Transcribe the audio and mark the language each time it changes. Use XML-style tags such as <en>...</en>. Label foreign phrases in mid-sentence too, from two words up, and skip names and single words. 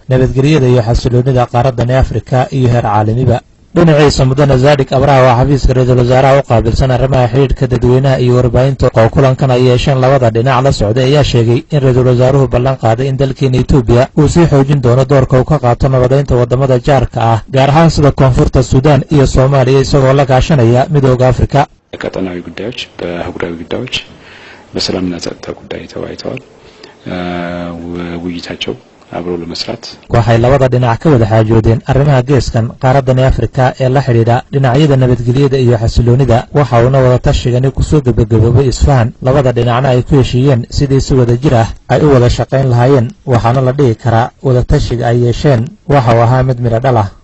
<so>qaadato nabadgelyada iyo xasiloonida qaaraddan Afrika iyo heer caalamiba dhinaciisa mudane zaadig abraha oo xafiiska ra-iisul wasaaraha u qaabilsan arrimaha xidhiidhka dadweynaha iyo warbaahinta oo kulankan ay yeesheen labada dhinac la socday ayaa sheegay in ra-iisul wasaaruhu ballan qaaday in dalkeena etoobiya uu sii xoojin doono doorka uu ka qaato nabadaynta waddamada jaarka ah gaar ahaan sida koonfurta suudaan iyo soomaaliya isagoo la kaashanaya midooda afrika</so> <am>ቀጠናዊ ጉዳዮች በአህጉራዊ ጉዳዮች በሰላምና ጸጥታ ጉዳይ ተወያይተዋል ውይይታቸው አብሮ ለመስራት</am> <so>waxay labada dhinac ka wada xaajoodeen arrimaha geeskan qaaraddan Afrika ee la xiriira dhinacyada nabadgelyada iyo xasiloonida waxa uu wada tashigani ku soo gabagaboobay isfahan labada dhinacna ay ku heshiiyeen sidii si wada jir ah ay u wada shaqayn lahaayeen waxaana la dhigi karaa wada tashiga ay yeesheen waxa uu ahaa mid miro dhal ah</so>